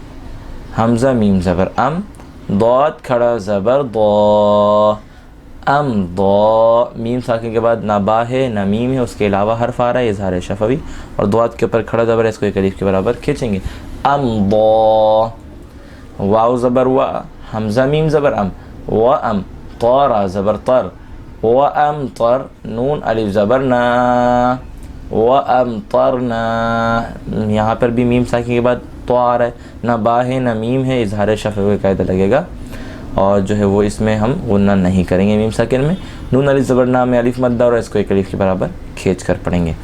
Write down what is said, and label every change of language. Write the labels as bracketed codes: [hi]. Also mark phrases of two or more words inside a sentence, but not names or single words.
[ur] حمزہ میم زبر ام، ضاد کھڑا زبر ضا، ام ضا. میم ساکن کے بعد نہ با ہے نہ میم ہے، اس کے علاوہ حرف آ رہا ہے اظہار شفوی، اور ضاد کے اوپر کھڑا زبر ہے، اس کو ایک الف کے برابر کھینچیں گے. ام ضا. واو زبر وا، حمزہ میم زبر ام، و ام. طارا زبر طر، و ام طر. نون الف زبر نا، و ام طرنا. یہاں پر بھی میم ساکن کے بعد تو آ رہا ہے، نہ با ہے نہ میم ہے، اظہار شفوی کا قاعدہ لگے گا، اور جو ہے وہ اس میں ہم غنہ نہیں کریں گے میم ساکن میں. نون الف زبر نا میں الف مدہ، اور اس کو ایک الف کے برابر کھینچ کر پڑھیں گے.